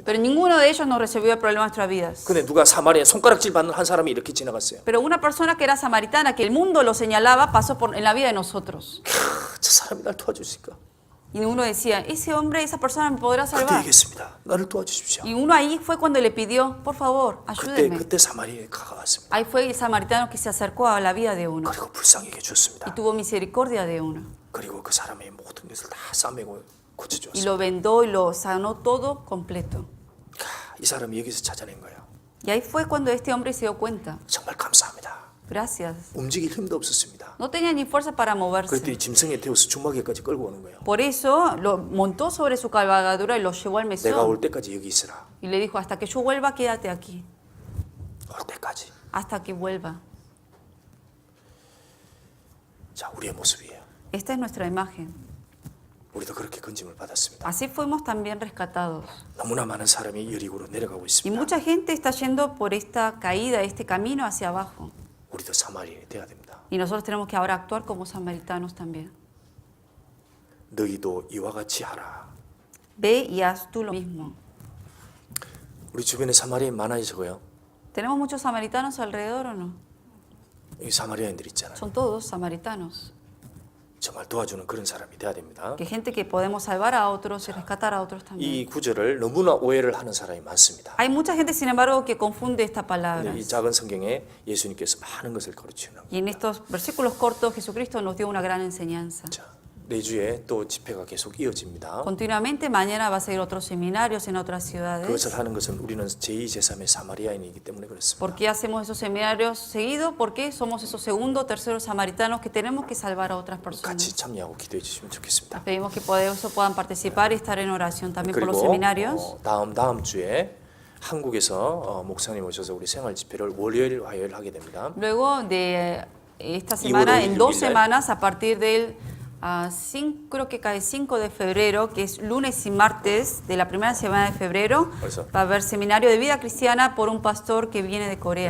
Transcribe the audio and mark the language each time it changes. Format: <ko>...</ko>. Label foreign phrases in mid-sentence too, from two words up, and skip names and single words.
<es>Pero ninguno de ellos nos resolvió el problema de nuestras vidas.</es> <ko>근데 누가 사마리아에 손가락질 받는 한 사람이 이렇게 지나갔어요.</ko> <es>Pero una persona que era samaritana, que el mundo lo señalaba, pasó en la vida de nosotros.</es> <ko>저 사람이 날 도와줄까?</ko> <es>Y uno decía, ese hombre, esa persona me podrá</es> <ko>그때</ko> <es>salvar.</es> <ko>얘기했습니다. 나를 도와주십시오.</ko> <es>Y uno ahí fue cuando le pidió, por favor, ayúdeme.</es> <ko>그때 사마리아에 가까웠습니다.</ko> <es>Ahí fue el samaritano que se acercó a la vida de uno</es> <ko>그리고 불쌍히</ko> <es>y</es> <ko>해줬습니다.</ko> <es>tuvo misericordia de uno.</es> <ko>그리고 그 사람의 모든 것을 다 싸매고</ko> <es>Y</es> <ko>고쳐주었습니다.</ko> <es>lo vendó y lo sanó todo completo.</es> <ko>이 사람이 여기서 찾아낸 거예요.</ko> <es>Y ahí fue cuando este hombre se dio cuenta.</es> <ko>정말 감사합니다.</ko> <es>Gracias.</es> <ko>움직일 힘도 없었습니다.</ko> <es>No tenía ni fuerza para moverse.</es> <ko>그랬더니 짐승에 태워서 주막에까지 끌고 오는 거예요.</ko> <es>Por eso lo montó sobre su cabalgadura y lo llevó al</es> <ko>내가 올</ko> <es>mesón.</es> <ko>때까지 여기 있으라.</ko> <es>Y le dijo, hasta que yo vuelva, quédate aquí.</es> <ko>올 때까지.</ko> <es>Hasta que vuelva.</es> <ko>자, 우리의 모습이에요.</ko> <es>Esta es nuestra imagen.</es> <ko>우리도 그렇게 건짐을 받았습니다.</ko> <es>Así fuimos también rescatados.</es> <ko>너무나 많은 사람이 여리고로 내려가고</ko> <es>Y</es> <ko>있습니다.</ko> <es>mucha gente está yendo por esta caída, este camino hacia abajo.</es> <ko>우리도 사마리아에 돼야 됩니다.</ko> <es>Y nosotros tenemos que ahora actuar como samaritanos también.</es> <ko>너희도 이와 같이 하라.</ko> <es>Ve y haz tú lo mismo.</es> <ko>우리 주변에 사마리아인 많아요, 저거요.</ko> <es>¿Tenemos muchos samaritanos alrededor o no?</es> <ko>여기 사마리아인들 있잖아요.</ko> <es>Son todos samaritanos.</es> <ko>정말 도와주는 그런 사람이 돼야 됩니다.</ko> <es>Que gente que podemos salvar a otros y rescatar a otros también.</es> <ko>이 구절을 너무나 오해를 하는 사람이 많습니다.</ko> <es>Hay mucha gente, sin embargo, que confunde esta palabra.</es> <ko>이 작은 성경에 예수님께서 많은 것을 가르치는</ko> <es>Y en estos versículos cortos, Jesucristo nos dio una gran enseñanza.</es> <ko>자, 내주에 또 집회가 계속 이어집니다.</ko> <es>Continuamente, mañana va a seguir otros seminarios en otras ciudades.</es> <ko>그것을 하는 것은 우리는 제2, 제3의 사마리아인이기 때문에 그렇습니다.</ko> <es>¿Por qué hacemos esos seminarios seguidos? Porque somos esos segundo, terceros samaritanos que tenemos que salvar a otras</es> <ko>같이</ko> <es>personas.</es> <ko>참여하고 기도해 주시면 좋겠습니다.</ko> <es>Pedimos que por eso puedan participar y estar en oración también por los</es> <ko>그리고</ko> <es>seminarios.</es> <ko>다음 주에 한국에서 목사님 오셔서 우리 생활 집회를 월요일, 화요일 하게 됩니다.</ko> <es>Luego de esta semana, en 2 semanas, a partir del creo que cae 5 de febrero, que es lunes y martes de la primera semana de febrero, va a haber seminario de vida cristiana por un pastor que viene de Corea.</es>